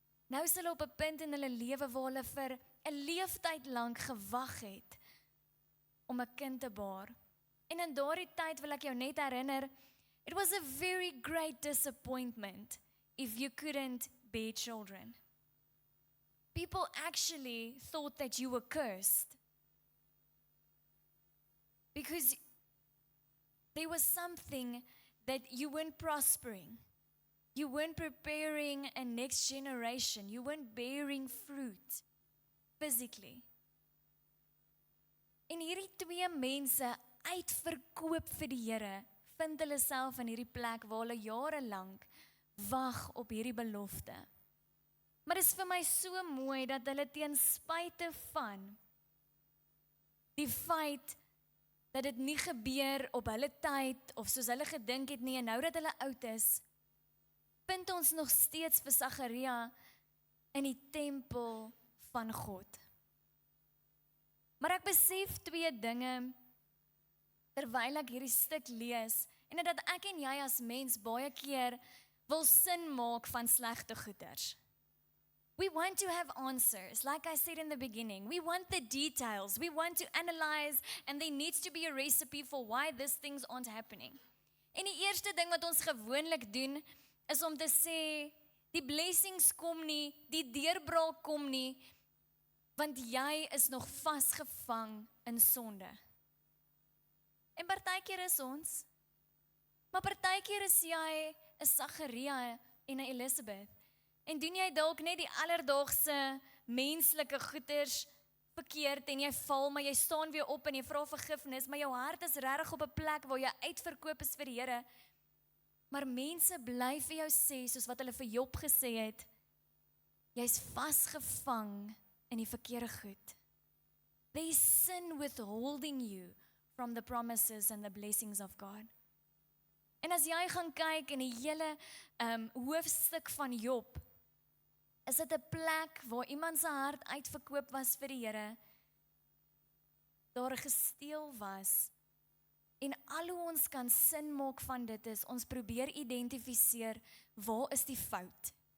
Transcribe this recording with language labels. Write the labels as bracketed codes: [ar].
[af] Nou is hulle op 'n punt in hulle lewe waar hulle vir 'n leeftyd lank gewag het om 'n kind te baar. En in daardie tyd wil ek jou net herinner, [en] it was a very great disappointment if you couldn't bear children. People actually thought that you were cursed. Because there was something that you weren't prospering. You weren't preparing a next generation. You weren't bearing fruit physically. [af] En hierdie twee mense uitverkoop vir die Here, vind hulle self in hierdie plek waar hulle jare lank wag op hierdie belofte. Maar dit is vir my so mooi dat hulle ten spyte van die feit dat dit nie gebeur op hulle tyd of soos hulle gedink het nie, en nou dat hulle oud is, vind ons nog steeds vir Sagaria in die tempel van God. Maar ek besef twee dinge terwyl ek hierdie stuk lees, en dat ek en jy as mens baie keer wil sin maak van slegte goeders. [en] We want to have answers, like I said in the beginning. We want the details. We want to analyze, and there needs to be a recipe for why these things aren't happening. [af] En die eerste ding wat ons gewoonlik doen, is om te sê, die blessings kom nie, die deurbraak kom nie, want jy is nog vasgevang in sonde. En partykeer is ons, maar partykeer is jy 'n Sagaria en 'n Elizabeth. En doen jy dalk net die alledaagse menslike goeders verkeerd en jy val, maar jy staan weer op en jy vra vergifnis, maar jou hart is regtig op 'n plek waar jy uitverkoop is vir die Here. Maar mense bly vir jou sê, soos wat hulle vir Job gesê het, jy's vasgevang in die verkeerde goed. [en] There is sin withholding you from the promises and the blessings of God. [af] En as jy gaan kyk in die hele hoofstuk van Job, is dit 'n plek waar iemand se hart uitverkoop was vir die Here, daar gesteel was, en al hoe ons kan sin maak van dit is, ons probeer identifiseer, waar is die fout?